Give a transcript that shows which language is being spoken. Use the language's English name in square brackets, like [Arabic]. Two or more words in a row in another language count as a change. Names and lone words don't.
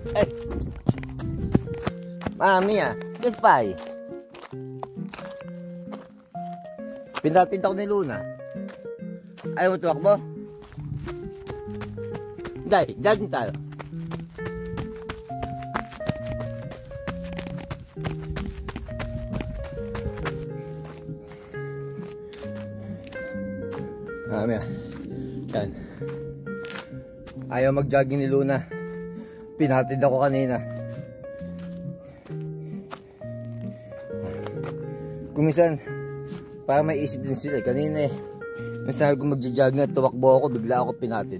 [Italian] Mamma mia, che fai? [Filipino] Pinatid ako ni Luna. Ayaw mo tumakbo? Dai, jogging tayo. [Italian] Mamma mia. [Filipino] Yan. Ayaw mag-jogging ni Luna. Pinatid ako kanina. Kumisan, para may isip din sila. Kanina nasabi ko magja-jogging at tumakbo ako, bigla ako pinatid.